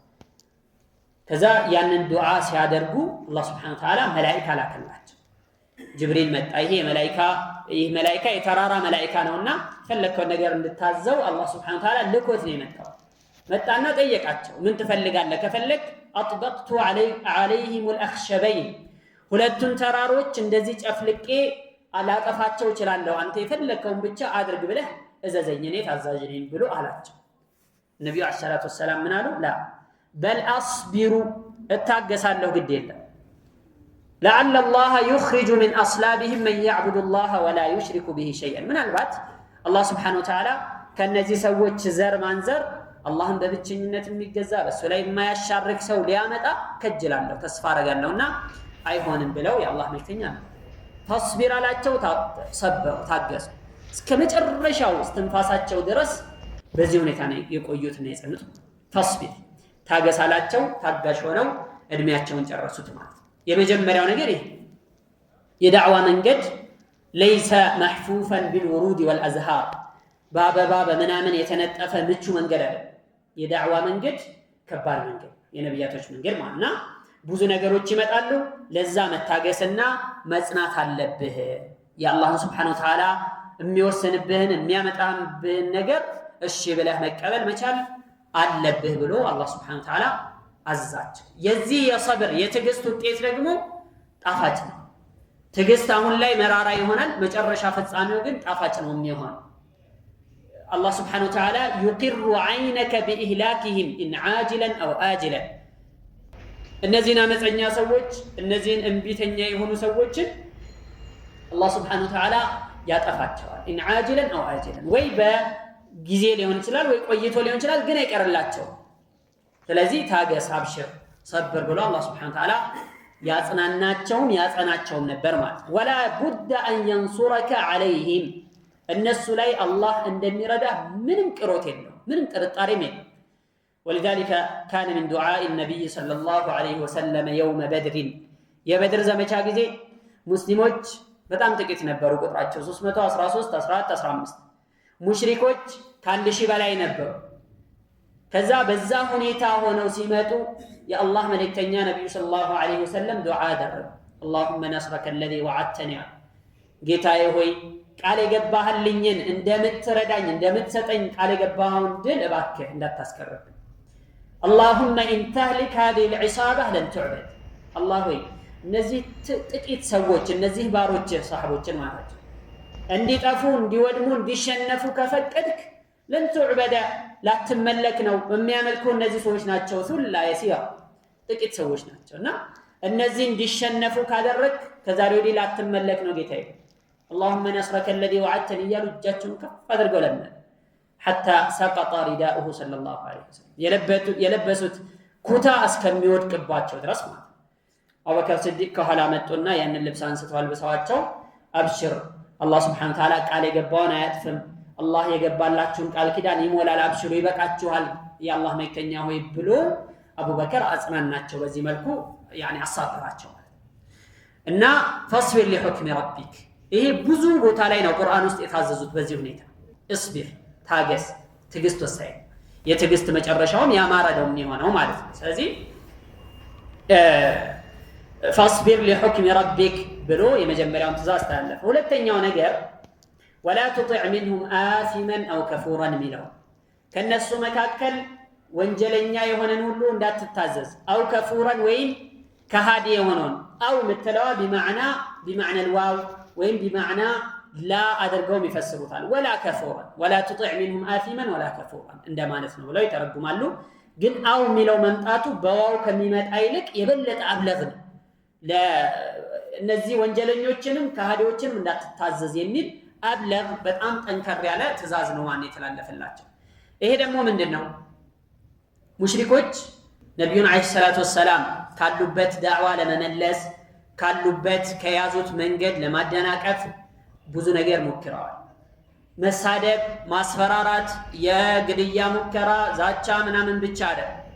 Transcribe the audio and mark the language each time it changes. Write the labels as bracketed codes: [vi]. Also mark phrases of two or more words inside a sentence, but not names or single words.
[am] ከዛ ያንን ዱዓ ሲያደርጉ አላህ [ar] سبحانه وتعالى [am] መላእክት ላከላቸው። ጅብሪል መጣ። ይሄ መላእክት የተራራ መላእክት ነውና ፈለከው ነገር እንድታዘው አላህ [ar] سبحانه وتعالى [am] ልኮት ነው የመጣው። መጣና ጠየቃቸው ምን ትፈልጋለህ? ከፈለክ አጥበቅቱ [ar] عليهم الأخشبين [am] ሁለቱን ተራሮች እንደዚህ ጨፍልቄ አላጠፋቸው እችላለሁ አንተ የፈለከውን ብቻ አድርግ ብለህ እዘዘኝ እኔ ታዛዥ ነኝ ብሎ አላቸው። ነብዩ [ar] عليه الصلاة والسلام [am] ምን አሉ? [ar] لا بل أصبر [am] እታገሳለሁ ግድ የለም [ar] لعل الله يخرج من أصلابهم من يعبد الله ولا يشرك به شيئا [am] ምናልባት አላህ [ar] سبحانه وتعالى [am] ከነዚህ ሰዎች ዘር ማንዘር አላህን በብቸኝነት የሚገዛ በሱ ላይ የማያሻርክ ሰው ሊያመጣ ከጅላለሁ ተስፋ አረጋለሁና አይሆንም ብለው የአላህ መልእክተኛ ነው ተስቢር አላቸው። ሰበሩ ታገሱ እስከ መጨረሻው እስትንፋሳቸው ድረስ በዚህ ሁኔታ ነው የቆዩት ነው የጸኑት። ተስቢር ታገሳላቸው። ታጋሽ ሆነው እድሜያቸውን ጨረሱት ማለት ነው። የመጀመሪያው ነገር ይሄ የዳዕዋ መንገድ [ar] ليس محفوفا بالورود والازهار [am] በአበባ በመናምን የተነጠፈ ምቹ መንገድ አይደለም። የዳዕዋ መንገድ ከባድ መንገድ የነብያቶች መንገድ ማለትና ብዙ ነገሮች ይመጣሉ። ለዛ መታገስና መጽናት አለብህ። የአላህን [ar] سبحانه وتعالى [am] የሚወሰንብህን የሚያመጣብህን ነገር እሺ ብለህ መቀበል መቻል አለብህ ብሎ አላህ [ar] سبحانه وتعالى [am] አዛቸው። የዚህ የሰብር የትዕግስት ውጤት ደግሞ ጣፋጭ ነው። ትዕግስት አሁን ላይ መራራ ይሆናል፣ መጨረሻ ፍጻሜው ግን ጣፋጭ ነው የሚሆነው። አላህ [ar] سبحانه وتعالى يقر عينك بإهلاكهم إن عاجلا أو آجلا [am] እነዚህን አመፀኛ ሰዎች እነዚህን እንቢተኛ የሆኑ ሰዎችን አላህ [ar] سبحانه وتعالى [am] ያጠፋቸዋል። [ar] إن عاجلا أو آجلا [am] ወይ በጊዜ ሊሆን ይችላል ወይ ቆይቶ ሊሆን ይችላል፣ ግን አይቀርላቸው። ስለዚህ ታገስ አብሽር ሰብር ብሎ አላህ [ar] سبحانه وتعالى [am] ያጸናቸውም ነበር ማለት ነው። [ar] ولا بد أن ينصرك عليهم [am] እነሱ ላይ አላህ እንደሚረዳ ምንም ቅሮት የለው ምንም ጥርጣሬም የለው። [ar] ولذلك كان من دعاء النبي صلى الله عليه وسلم يوم بدر [am] የበድር ዘመቻ ጊዜ ሙስሊሞች በጣም ጥቂት ነበሩ ቁጥራቸው 313 14 15 ሙሽሪኮች ከ1000 በላይ ነበሩ። ከዛ በዛ ሁኔታ ሆነው ሲመጡ የአላህ መልእክተኛ ነብዩ [ar] صلى الله عليه وسلم [am] ዱዓ አደረጉ። اللهم [ar] نصرك الذي وعدتني [am] ጌታዬ ሆይ ቃል የገባህልኝን እንደምትረዳኝ እንደምትሰጠኝ ቃል የገባኸውን ድል እባክህ እንዳታስቀርብ። [ar] اللهم إن تهلك هذه العصابة لن تعبد الله [am] ሆይ እነዚህ ጥቂት ሰዎች እነዚህ ባሮች ሰሃቦችን ማለት እንዲጠፉ እንዲወድሙ እንዲሸነፉ ከፈቀድክ ለን [ar] تعبد لا تملك [am] ነው የሚያመልኩ እነዚህ ሰዎች ናቸው። ሱላ የሲያ ጥቂት ሰዎች ናቸውና እነዚህ እንዲሸነፉ ካደረክ ከዛሬ ወዲህ ላትመለክ ነው ጌታዬ። [ar] اللهم نصرك الذي [am] وعدتني እያሉ እጃቸውን ከፍ አድርገው ለመኑ። [ar] حتى سقط رداؤه صلى الله عليه وسلم [am] የለበሱት ኩታ እስከሚወድቅባቸው ድረስ ማለት ነው። አቡበከር ሲዲቅ ከኋላ መጡና ያንን ልብስ አንስተው አልብሰዋቸው አብሽር አላህ [ar] سبحانه وتعالى [am] ቃል የገባውን አያጥፍም፣ አላህ የገባላችሁን ቃል ኪዳን ይሞላል፣ አብሽሩ ይበቃችኋል የአላህ መልእክተኛ ሆይ ብሎ አቡበከር አጽናናቸው። በዚህ መልኩ ያኒ አሳፈራቸው እና [ar] فاصبر لحكم ربك [am] ይሄ ብዙ ቦታ ላይ ነው ቁርአን ውስጥ የታዘዙት በዚህ ሁኔታ እስቢር ታገስ ትግስት ወሳኝ የትግስት መጨረሻውም ያማረ ነው የሚሆነው ማለት ነው ስለዚህ [ar] فاصبر لحكم ربك [am] ብሎ የመጀመሪያውን ትእዛዝ ታለፈ ሁለተኛው ነገር [ar] ولا تطع منهم آثما أو [am] كفورا ሚለው ከነሱ መካከል ወንጀለኛ የሆነን ሁሉ እንዳትታዘዝ [ar] أو كفورا [am] ወይም ከሃዲ የሆነን أو ምትለዋ [ar] بمعنى الواو [am] ወይም [ar] بمعنى لا [am] አድርገው ይፈስሩታል [ar] ولا كفورا ولا تطع منهم آثما ولا كفورا [am] እንደማለት ነው ብለው ይተረጉማሉ ግን أو ሚለው መምጣቱ በዋው ከሚመጣ ይልቅ የበለጠ አብለግ ነው ለነዚህ ወንጀለኞችንም ከሃዲዎችንም እንዳትታዘዝ የሚል አብለግ በጣም ጠንከር ያለ ትእዛዝ ነው ማን የተላለፈላቸው ይሄ ደግሞ ምንድነው ሙሽሪኮች ነብዩን አለይሂ ሰላቱ ወሰለም ካሉበት ዳዕዋ ለመመለስ ካሉበት ከያዙት መንገድ ለማደናቀፍ ብዙ ነገር ሞክረዋል መሳደብ ማስፈራራት የግድያ ሙከራ ዛቻ ምናምን ብቻ አይደለም